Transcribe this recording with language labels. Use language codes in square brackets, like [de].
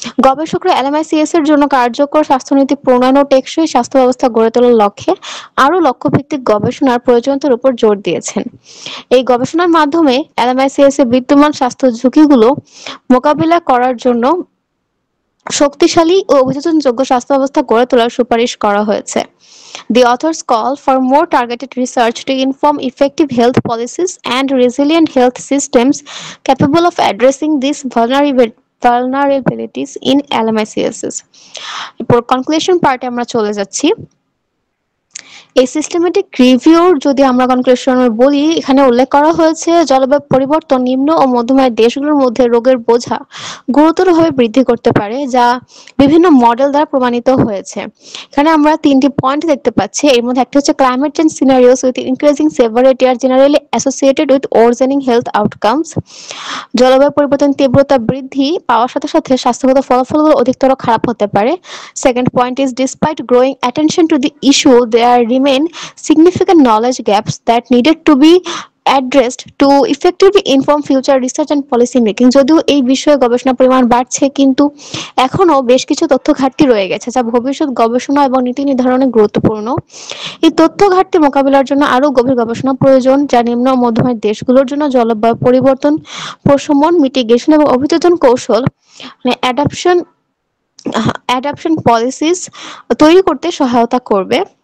[bn] গবেষকরা এলএমআইসিএস এর জন্য কার্যকর স্বাস্থ্যনীতি প্রণয়ন ও টেকসই স্বাস্থ্য ব্যবস্থা গড়ে তোলার লক্ষ্যে আরও লক্ষ্যভিত্তিক গবেষণার প্রয়োজনীয়তার উপর জোর দিয়েছেন। এই গবেষণার মাধ্যমে এলএমআইসিএস এর বিদ্যমান স্বাস্থ্য ঝুঁকিগুলো মোকাবিলা করার জন্য শক্তিশালী ও অভিযোজনযোগ্য স্বাস্থ্য ব্যবস্থা গড়ে তোলার সুপারিশ করা হয়েছে। [en] The authors call for more targeted research to inform effective health policies and resilient health systems capable of addressing these vulnerabilities in LMICSs. [bn] এরপর কনক্লুশন পার্টে আমরা চলে যাচ্ছি। এই সিস্টেমেটিক রিভিউর যদি আমরা কনক্লুশনে বলি, এখানে উল্লেখ করা হয়েছে জলবায়ু পরিবর্তন নিম্ন ও মধ্যম আয়ের দেশগুলোর মধ্যে রোগের বোঝা গুরুতরভাবে বৃদ্ধি করতে পারে, যা বিভিন্ন মডেল দ্বারা প্রমাণিত হয়েছে। এখানে আমরা 3টি পয়েন্ট দেখতে পাচ্ছি। এর মধ্যে একটা হচ্ছে climate change scenarios with increasing severity are generally associated with worsening health outcomes. জলবায়ু পরিবর্তন তীব্রতা বৃদ্ধি পাওয়ার সাথে সাথে স্বাস্থ্যগত ফলাফলগুলো অধিকতর খারাপ হতে পারে। Second point is despite growing attention to the issue there remain significant knowledge gaps that needed to be addressed to effectively inform future research and policy making. যদিও এই বিষয়ে গবেষণার পরিমাণ বাড়ছে, কিন্তু এখনো বেশ কিছু তথ্য ঘাটতি রয়ে গেছে, যা ভবিষ্যৎ গবেষণা এবং নীতি নির্ধারণে গুরুত্বপূর্ণ। এই তথ্য ঘাটতি মোকাবিলার জন্য আরো গভীর গবেষণা প্রয়োজন, যা নিম্ন ও মধ্যম আয়ের দেশগুলোর জন্য জলবায়ু পরিবর্তন প্রশমন, মিটিগেশন এবং অভিযোজন কৌশল মানে অ্যাডাপশন পলিসিস তৈরি করতে সহায়তা করবে।